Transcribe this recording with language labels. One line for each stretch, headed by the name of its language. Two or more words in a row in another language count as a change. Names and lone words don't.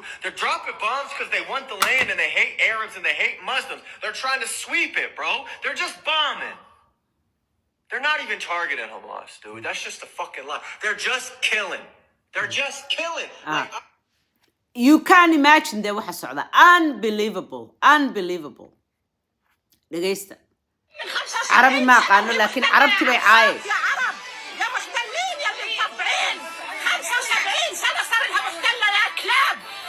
English: They're dropping bombs because they want the land and they hate Arabs and they hate Muslims. They're trying to sweep it, bro. They're just bombing. They're not even targeting Hamas, dude. That's just a fucking lie. They're just killing. Like, you can't imagine the
Somali: waxa socda.
English: Unbelievable.
Somali: dhageysta. Carabi ma aqaano laakiin carabti bay caayay.
Arabic: يا محتلين يا اللي مطبعين 75 سنة صار لها محتلة يا كلاب